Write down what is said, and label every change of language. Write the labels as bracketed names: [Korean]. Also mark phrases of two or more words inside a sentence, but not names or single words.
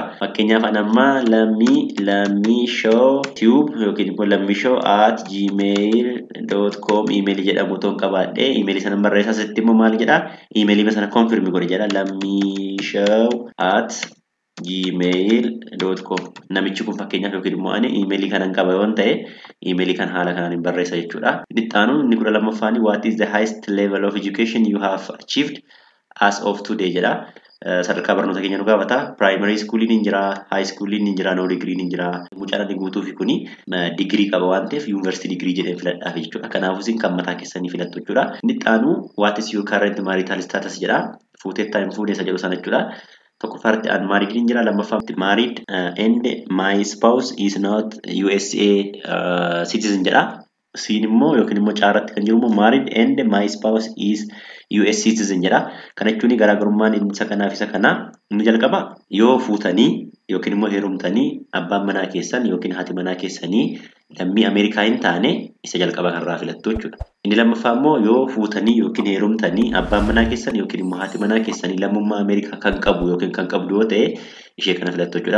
[Oromo] Fakkeenyaaf anamma lammii show tube yookiin immoo lammishoo@gmail.com emailii jedhamu toon qabaadhe emailii sana barreessaa asitti immoo maal jedha emailii sana confirm godhe jedha lammishoo@gmail.com namichi kun fakkeenyaaf yookiin immoo ani emailii kanan qaba yoon ta'e emailii kan haala kanaan barreessa jechuudha. Inni itti aanu inni 12ffaan [English] what is the highest level of education you have achieved as of today [Oromo] jedha. Sadarkaa barnoota keenya nu gaafata. Primary schooliin hin jira, [English] high schooliin [Oromo] hin jira, [English] no degree'n [Oromo] hin jira. Mucaan inni guutuu fi kuni degree qaba waan ta'eef [English] university degree [Oromo] jedheen filadhaaf jechuudha. Kanaafuu isin kan mataa keessanii filattu jechuudha. Inni itti aanu [English] what is your current marital status [Oromo] jedha. Fuuteettaa hin fuudhe isa jedhu sana jechuudha. Tokkoffaatti unmarried hin jira, lammaffaatti [English] married and my spouse is not USA citizen [Oromo] jedha. Siin immoo yookiin immoo caaratti kan jiru immoo [English] married and my spouse is US citizen [Oromo] jedha. Kana jechuun garaagarummaan isa kanaaf isa kana inni jalqaba yoo fuutanii yookiin immoo heerumtanii abbaan manaa keessan yookiin haati manaa keessanii lammii Ameerikaa hin taane isa jalqaba kanarraa filattu jechuudha. Inni lammaffaa immoo yoo fuutanii yookiin heerumtanii abbaan manaa keessan yookiin immoo haati manaa keessanii lammummaa Ameerikaa kan qabu yookiin kan qabdu yoo ta'e ishee kana filattu jechuudha.